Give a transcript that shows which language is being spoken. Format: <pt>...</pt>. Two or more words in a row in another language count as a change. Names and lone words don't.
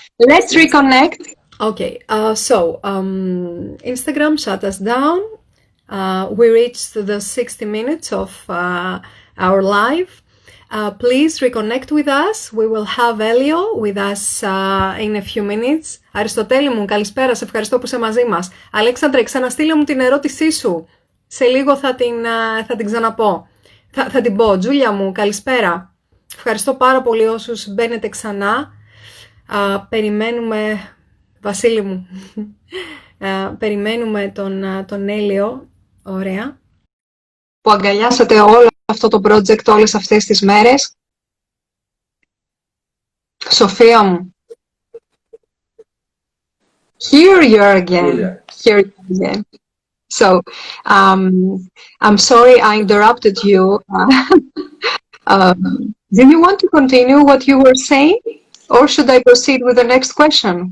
<en>Let's reconnect. Okay, so Instagram shut us down. We reached the 60 minutes of our live. Please reconnect with us. We will have Elio with us in a few minutes.</en> <el>Αριστοτέλη μου, καλησπέρα, σε ευχαριστώ που είσαι μαζί μας. Αλέξανδρε, ξαναστείλε μου την ερώτησή σου. Σε λίγο θα την ξαναπώ. Θα την πω. Τζούλια μου, καλησπέρα. Ευχαριστώ πάρα πολύ όσους μπαίνετε ξανά. Περιμένουμε... Βασίλη μου, περιμένουμε τον Έλιο. Ωραία. Που αγκαλιάσατε όλο αυτό το project όλες αυτές τις μέρες. Σοφία μου.</el> <en>Here you are again. Here you are again. So, I'm sorry I interrupted you. Do you want to continue what you were saying? Or should I proceed with the next question?</en>